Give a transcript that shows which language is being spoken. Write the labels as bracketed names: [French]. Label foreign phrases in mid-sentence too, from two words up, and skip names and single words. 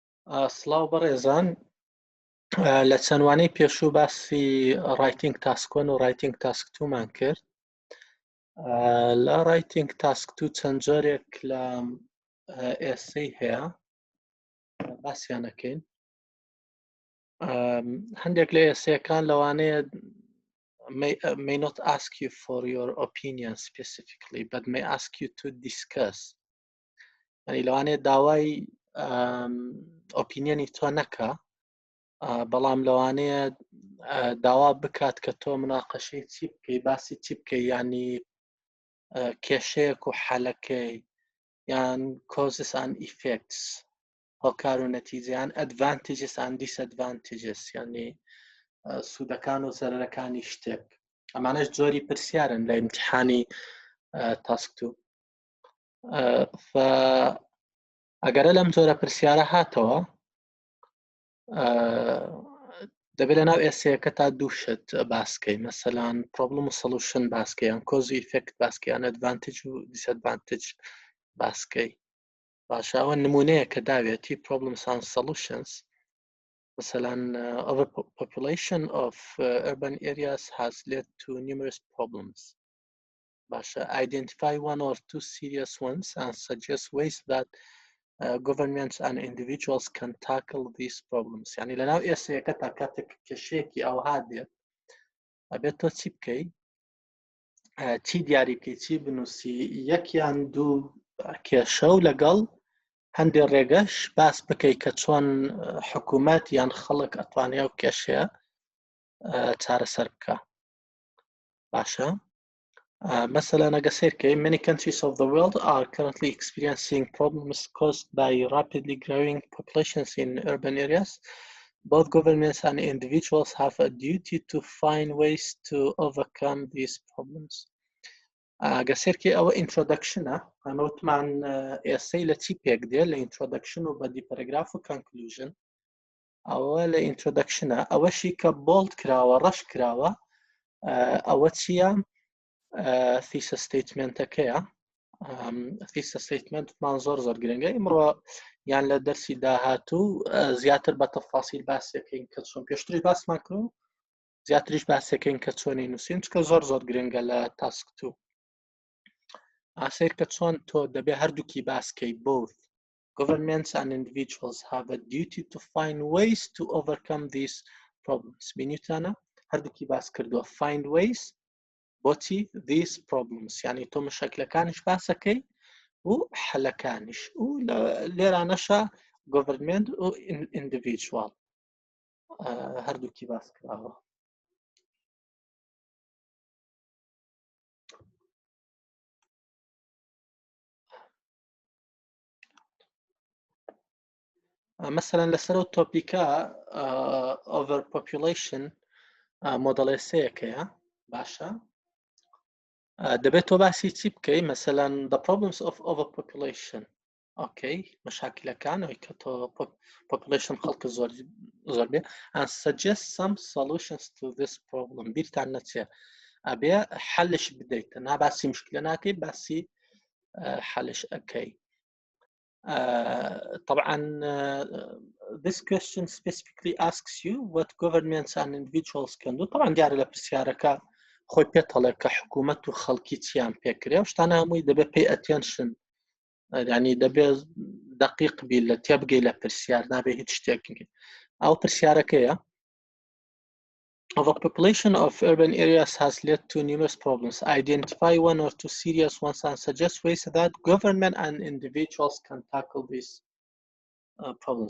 [Central Kurdish] سڵاو بەڕێزان، لە چەندوانەی پێشوو باسی ڕایتینگ تاسک 1 و ڕایتینگ تاسک 2 مان کرد. لە ڕایتینگ تاسک 2 چەند جۆرێک لە ئێسەی هەیە، باسییان دەکەین. هەندێک لە ئێسەیەکان لەوانەیە [English] may not ask you for your opinion specifically, but may ask you to discuss. [Central Kurdish] یعنی لەوانەیە داوای ئۆپینیۆنی تۆ نەکە، بەڵام لەوانەیە داوا بکات کە تۆ مناقەشەی چی بکەی، باسی چی بکەی، ینی کێشەیەک و حەلەکەی، یان [English] causes and effects، [Central Kurdish] هۆکار و نەتیجەیان، [English] advantages and disadvantages، [Central Kurdish] یعنی سوودەکان و زەرەرەکانی شتێک. ئەمانەش جۆری پرسیارن لە ئیمتحانی تاسک 2. ئەگەرە لەم جۆرە پرسیارە هاتەوە، دەبێت لە ناو ئێسەیەکە تا دوو شت باسکەی، مەسەلەن پرۆبلم و سەڵوشن باسکەی، یان کۆز و ئیفێکت باسکەی، یان ئەدڤانتێج و دیسئەدڤانتێج باسکەی. باشە، ئەوە نمونەیە کە داوێتی [English] problems and solutions. مەسەلەن overpopulation of urban areas has led to numerous problems. باشە، identify one or two serious ones and suggest ways that governments and individuals can tackle these problems. [Central Kurdish] یعنی لە ناو ئێسەیەکە تا کاتێک کێشەیەکی ئەوها دێت، ئەبێت تۆ چی بکەی، چی دیاری بکەی، چی بنووسی، یەکیان دوو کێشە و لەگەڵ هەندێک ڕێگەش باس بکەی کە چۆن حکوومەت یان خەڵک ئەتوانێت ئەو کێشەیە چارەسەر بکە. باشە، مثلا ئەگە سێرکەی [English] many countries of the world are currently experiencing problems caused by rapidly growing populations in urban areas. Both governments and individuals have a duty to find ways to overcome these problems. [Central Kurdish] ئەگە سێرکەی ئەوە introduction-ە، ئەمەوتمان ئێسەی لە چی پێک دێ، لە introduction و [English] body paragraph [Central Kurdish] و conclusion. ئەوە لە introduction-ە، ئەوەشی کە bold کراوە، ڕەش کراوە، ئەوە چییە؟ [English] thesis statement-ەکەیە. thesis statement-مان [Central Kurdish] زۆر گرنگە. ئیمڕۆ یان لە دەرسی داهاتوو زیاتر بە تەفاسیل باسیەکەین کە چۆن پێشتریش باسمان کرد، زیاتریش باسیەکەین کە چۆنی نووسین، چکە زۆر گرنگە لە تاسک 2. ئاسیر کە چۆن تۆ دەبێ هەردووکی باسکەی. [English] both governments and individuals have a duty to find ways to overcome these problems. [Central Kurdish] بینیتانە هەردووکی باس کردووە [English] find ways [Central Kurdish] بۆچی [English] these problems، [Central Kurdish] یعنی تۆ مشکلەکانیش باسەکەی و حەلەکانیش، و لێرانەشە government و individual هەردووکی باس کراوە. مثلا لەسەر ئەو تۆپیکە overpopulation مۆدەڵێسەیەکەیە. باشە، دەبێت تۆ باسی چی بکەی، مەسەلەن [English] the problems of overpopulation. [Central Kurdish] ئۆکەی، مەشاکلەکان ئەوەی کە تۆ population خەڵکە زۆر بێ [English] and suggest some solutions to this problem. [Central Kurdish] بیرتان نەچێ، ئەبێ حەلش بدەیتە، نا باسی مشکلە ناکەی، باسی حەلش ئەەکەی. [English] طبعا this question specifically asks you what governments and individuals can do. [Central Kurdish] طبعا دیارە لە پرسیارەکە خۆی پێتەڵێ کە حکوومەت و خەڵکی چیان پێکرێ، و شتانە هەمووی دەبێت [English] pay attention، [Central Kurdish] یعنی دەبێت دقیق بی لە تێبگەی لە پرسیار، نابێ هیچ شتێکی. ئەو پرسیارەکەیە [English] overpopulation of urban areas has led to numerous problems. Identify one or two serious ones and suggest ways that government and individuals can tackle these problems.